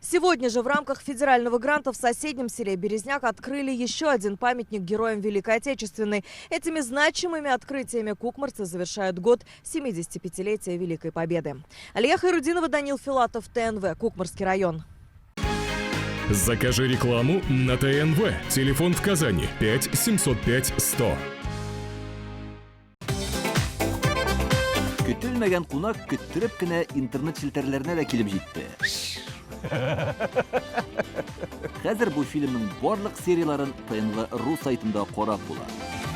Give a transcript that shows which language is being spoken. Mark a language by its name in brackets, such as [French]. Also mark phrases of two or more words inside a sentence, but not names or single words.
[Russian] Сегодня же в рамках федерального гранта в соседнем селе Березняк открыли еще один памятник героям Великой Отечественной. Этими значимыми открытиями кукмарцы завершают год 75-летия Великой Победы. Алия Хайрудинова, Данил Филатов, ТНВ, Кукмарский район. Закажи рекламу на ТНВ. Телефон в Казани 5 705 100. [Tatar] Көтелмәгән кунак көттүреп кенә интернет челтәрләренә дә килеп җитте. Хәзер бу фильмның барлык серияларын ТНВ.ру сайтында карап була.